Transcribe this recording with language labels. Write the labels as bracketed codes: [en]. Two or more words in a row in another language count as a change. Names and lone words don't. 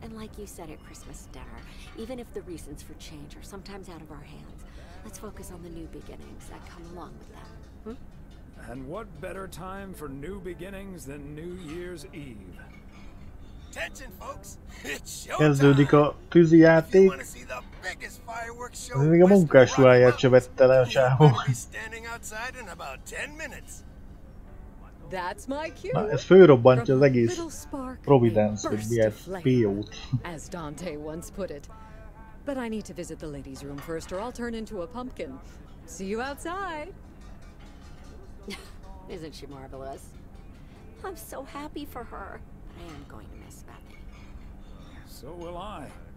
[en] And like you said at Christmas dinner, even if the reasons for change are sometimes out of our hands, let's focus on the new beginnings that come along with that. And what better time for new beginnings than New Year's Eve? Attention, folks. It's [hu] Kezdődik a tűzijáték. Ez még a munkásruháját se vette le a csávó. Na, ez fölrobbantja az egész Providence, vagy milyen PO-t. [en] As Dante once put it. But I need to visit the ladies' room first, or I'll turn into a pumpkin. See you outside. Isn't she marvelous? I'm so happy for her. I am going to miss Bethany. So will I.